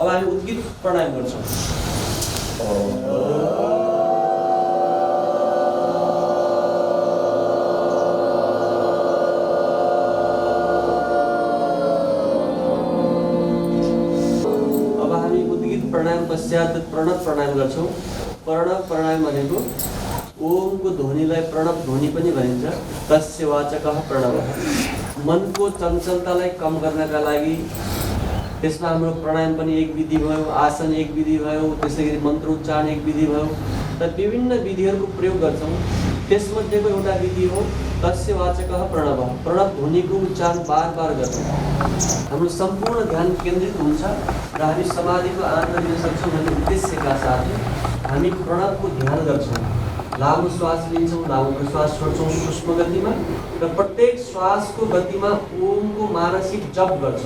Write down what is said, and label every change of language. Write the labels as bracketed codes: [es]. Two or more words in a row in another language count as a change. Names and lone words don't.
[ne] अब हामी उद्गीत प्राणायाम गर्छौँ। अब हामी उद्गीत प्राणायाम पश्चात प्रणव प्राणायाम गर्छौँ। प्रणव प्राणायाम भनेको ओमको ध्वनिलाई प्रणव ध्वनि पनि भनिन्छ। [sa] तस्य वाचकः प्रणवः। [ne] मनको चञ्चलतालाई कम गर्नका लागि त्यसमा हाम्रो प्राणायाम पनि एक विधि भयो, आसन एक विधि भयो, त्यसै गरी मन्त्रोच्चारण एक विधि भयो। र विभिन्न विधिहरूको प्रयोग गर्छौँ। त्यसमध्येको एउटा विधि हो [sa] तस्य वाचकः प्रणवः। [ne] प्रणव ध्वनिको उच्चारण बार बार गर्छौँ। हाम्रो सम्पूर्ण ध्यान केन्द्रित हुन्छ र हामी समाधिको आनन्द लिन सक्छौँ भन्ने उद्देश्यका साथ हामी प्रणवको ध्यान गर्छौँ। लामो श्वास लिन्छौँ, लामो प्रश्वास छोड्छौँ सूक्ष्म गतिमा र प्रत्येक श्वासको गतिमा ओमको मानसिक जप गर्छौँ।